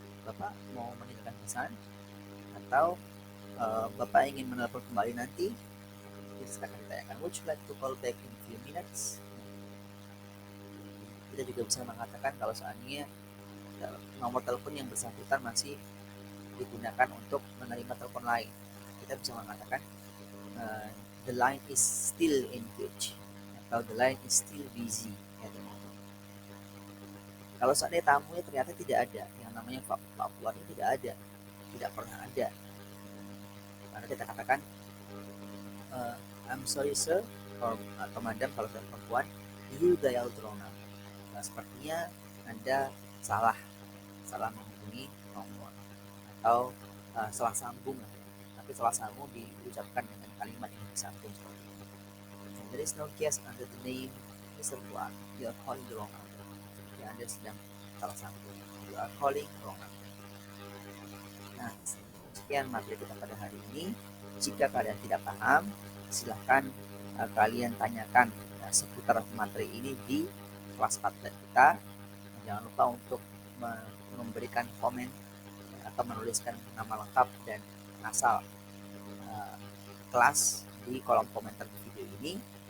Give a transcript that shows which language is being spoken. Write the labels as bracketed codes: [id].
[id] Bapak mau meninggalkan pesan atau Bapak ingin menelpon kembali nanti? Silakan ditanyakan, [en] would you like to call back in a few minutes? [id] Kita juga bisa mengatakan kalau seandainya nomor telepon yang bersangkutan masih digunakan untuk menerima telepon lain, kita bisa mengatakan [en] the line is still engaged [id] atau [en] the line is still busy. [id] Kalau seandainya tamunya ternyata tidak ada, yang namanya Pak Fuad itu tidak pernah ada, maka kita katakan [en] I'm sorry sir [id] atau madam kalau saya perempuan, [en] you dialed wrong number. [id] Nah, sepertinya Anda salah menghubungi nomor atau salah sambung, tapi salah sambung diucapkan dengan kalimat yang disambung seperti itu. [en] There is no guest under the name Mr. Fuad, you are calling the wrong number. [id] Jadi Anda sedang salah sambung, [en] you are calling wrong number. [id] Nah, sekian materi kita pada hari ini. Jika kalian tidak paham, silahkan kalian tanyakan seputar materi ini di kelas Padlet kita. Jangan lupa untuk memberikan komen atau menuliskan nama lengkap dan asal kelas di kolom komentar video ini.